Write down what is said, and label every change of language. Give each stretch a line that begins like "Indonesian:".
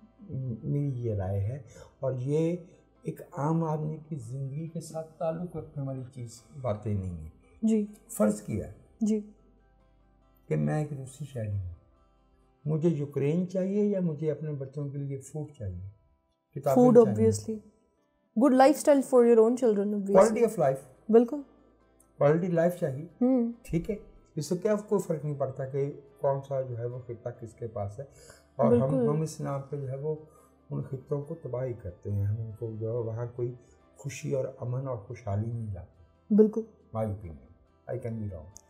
Urdu: میری یہ رائے ہے، اور یہ ایک عام آدمی کی زندگی کے ساتھ تعلق رکھنے والی باتیں نہیں ہیں. فرض کیا کہ میں ایک روسی شہری ہوں، مجھے یوکرین چاہیے یا مجھے اپنے بچوں کے لیے فوڈ چاہیے؟
English: Food obviously. good lifestyle for your own children obviously. quality of life.
Urdu: بالکل
English: quality life
Urdu: چاہیے. ٹھیک ہے، اس سے کیا کوئی فرق نہیں پڑتا کہ کون سا جو ہے وہ خطہ کس کے پاس ہے، اور ہم اس نام پہ جو ہے وہ ان خطوں کو تباہی کرتے ہیں. ہم ان کو جو ہے وہاں کوئی خوشی اور امن اور خوشحالی نہیں لاتے. بالکل.
English: my opinion. I can be wrong.